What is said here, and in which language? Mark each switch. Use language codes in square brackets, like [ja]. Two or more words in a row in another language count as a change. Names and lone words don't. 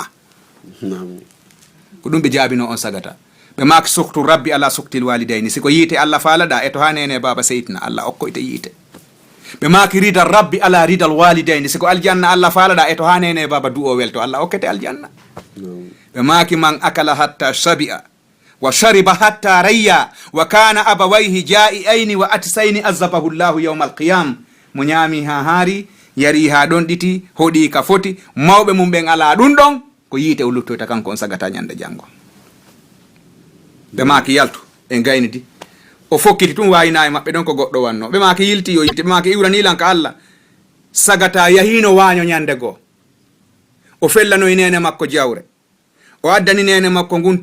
[ff] ko ɗum ɓe jaabino on sagata ɓe maki [ar] سخط ربي على سخط الوالدين [ff] siko yiite Allah faalaɗa e to ha nene baba seytina Allah okkoyte yiite ɓe maki [ar] رضا ربي على رضا الوالدين [ff] siko aljanna Allah faalaɗa e to ha nene baba du'o welto Allah okkete aljanna ɓe maki [ar] من أكل حتى شبع وشرب حتى روي وكان أبواه جائعين وعطشانين عذبه الله يوم القيام [ff] mo ñaami ha haari yari ha ɗon ɗiti hoɗi ka foti mawɓe mum ɓen ala ɗum ɗon ko yiite o luttoyta kanko on sagata ñande janggo ɓe maki yaltu e gaynidi o fokkiti tum wayina e maɓɓe ɗon ko goɗɗo wanno ɓe maki yilti yo yitte ɓe maki iwranilan ka Allah sagata yahino waño ñande goo o fellanoy nene makko jawre o addani nene makko ngun